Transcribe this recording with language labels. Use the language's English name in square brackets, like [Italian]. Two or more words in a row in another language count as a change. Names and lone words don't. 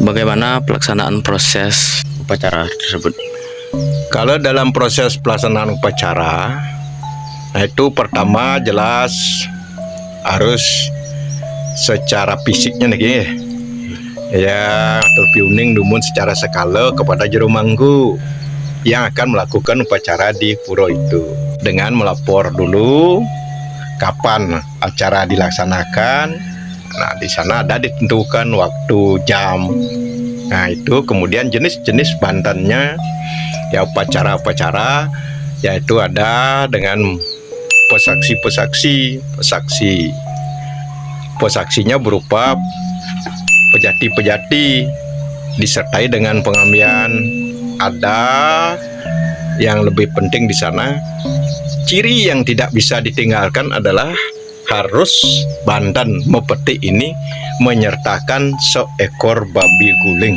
[Indonesian] Bagaimana pelaksanaan proses upacara tersebut? Kalau dalam proses pelaksanaan upacara, nah itu pertama jelas harus secara fisiknya nih, ya atau [Balinese] piuning dumun [Indonesian] secara sekala kepada jero mangku yang akan melakukan upacara di pura itu dengan melapor dulu kapan acara dilaksanakan. Nah di sana ada ditentukan waktu, jam. Nah itu kemudian jenis-jenis bantannya, ya upacara-upacara, yaitu ada dengan pesaksinya berupa pejati-pejati disertai dengan pengambian. Ada yang lebih penting di sana, ciri yang tidak bisa ditinggalkan adalah harus bantan mepetik ini menyertakan seekor babi guling.